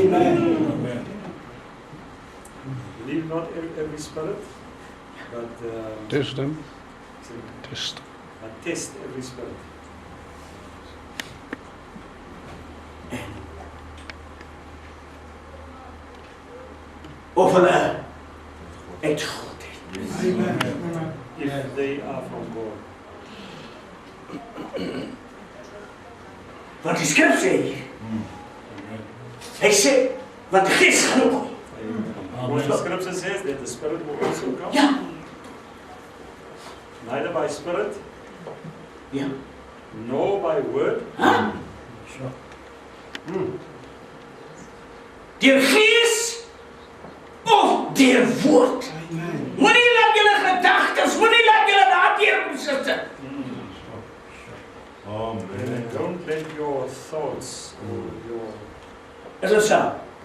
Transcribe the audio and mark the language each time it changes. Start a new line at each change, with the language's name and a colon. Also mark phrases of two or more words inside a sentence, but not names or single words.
English: believe not every spirit, but Test them. Test. test every spirit.
Afrikaans: Of hulle uit God het.
English: If they are from God.
Afrikaans: Want die skrif sê hier. Hy sê, want die gees gaan ook kom.
English: When the scripture says that the spirit will also come,
Afrikaans: Ja.
English: neither by spirit,
Afrikaans: Ja.
English: nor by word,
Afrikaans: Deur gees of deur woord. Moenie laat julle gedagtes, moenie laat julle daardeur sit. Amen.
English: don't let your thoughts or your
Afrikaans: Is dit so?